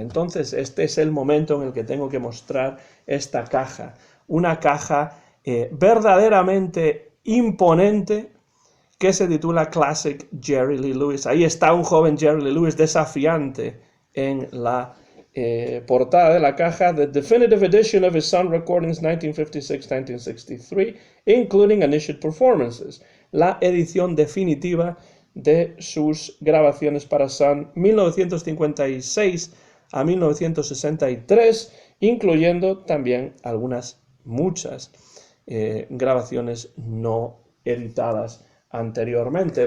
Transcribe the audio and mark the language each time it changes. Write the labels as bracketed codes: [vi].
[es] Entonces, este es el momento en el que tengo que mostrar esta caja, una caja verdaderamente imponente que se titula Classic Jerry Lee Lewis. Ahí está un joven Jerry Lee Lewis desafiante en la portada de la caja. [en] The definitive edition of his Sun Recordings 1956-1963, including initial performances. [es] La edición definitiva de sus grabaciones para Sun 1956 a 1963, incluyendo también muchas grabaciones no editadas anteriormente.